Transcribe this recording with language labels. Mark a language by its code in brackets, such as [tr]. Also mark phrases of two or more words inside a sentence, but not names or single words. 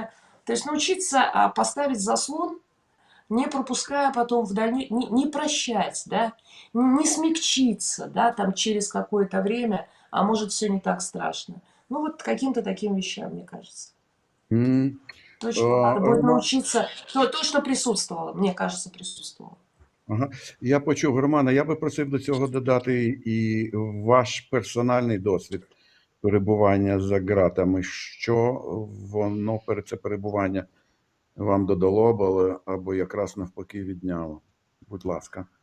[ru] То есть научиться поставить заслон, не пропуская потом в дальнейшем, не прощать, да, не смягчиться, да, там через какое-то время, а может все не так страшно. Ну вот каким-то таким вещам, мне кажется. Точно, надо будет научиться. То, что присутствовало, мне кажется, присутствовало. Ага. [uk] Я почув, Романа, я би просив до цього додати і ваш персональний досвід перебування за ґратами. Що воно це перебування вам додало або якраз навпаки відняло? Будь ласка.